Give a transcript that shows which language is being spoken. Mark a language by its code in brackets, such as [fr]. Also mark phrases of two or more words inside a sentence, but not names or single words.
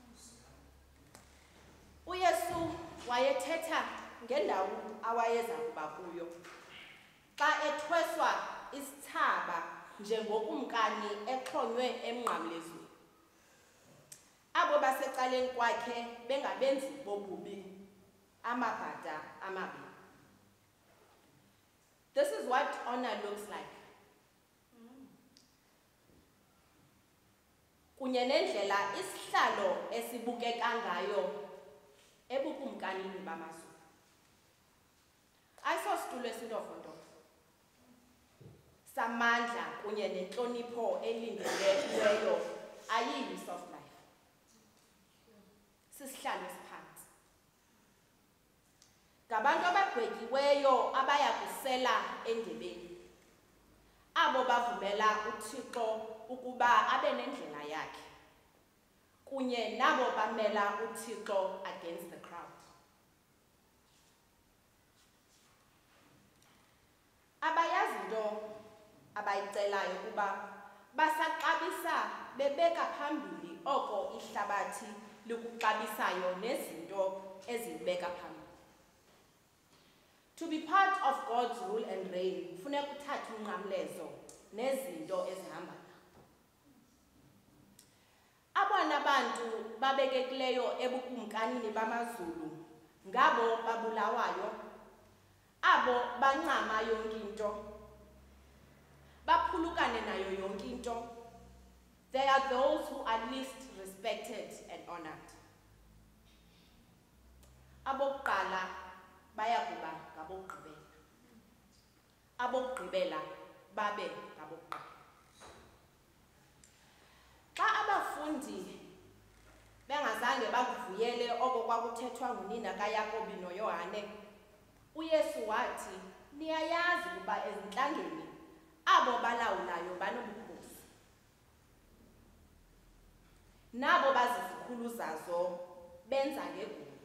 [xh] uYesu wayethetha ngendawo awayeza kuba kuyo xa ethweswa isithaba njengokumkani exhonywe emnqamlezweni. Abo basecaleni kwakhe bengabenzi bobubi, amabhada amabini. [en] This is what honor looks like. [xh] Kunye nendlela isihlalo esibukeka ngayo ebukumkanini bamazulu. Ayisositulo esintofontofo samandla kunye nentlonipho elindeleyo, ayiyi [en] soft life. [xh] Sisihlalo esiphansi. Ngabantu abagwetyiweyo abaya kusela endebeni. Abo bavumela uThixo ukuba abe nendlela yakhe, kunye nabo bamela uThixo [en] against the crowd. [xh] Abayazi into abayicelayo kuba basaqabisa bebeka phambili oko ihlabathi likuxabisayo nezinto ezibeka phambili. [en] To be part of God's rule and reign, [xh] kufuneka uthathe unqamlezo nezinto ezihamba. Abona bantu babekekileyo ebukumkanini bamazulu ngabo babulawayo, abo bancama yonke into, baphulukane nayo yonke into. [en] They are those who are least respected and honored. [xh] Abokuqala baya kuba ngabokugqibela, abokugqibela babe ngabokuqala. Xa abafundi bengazange bakuvuyele oko kwakuthethwa ngunina kaYakobi noYohane, uYesu wathi, niyayazi ukuba ezintlangeni abo balawulayo banobukhosi, nabo bazizikhulu zazo benza ngegunya.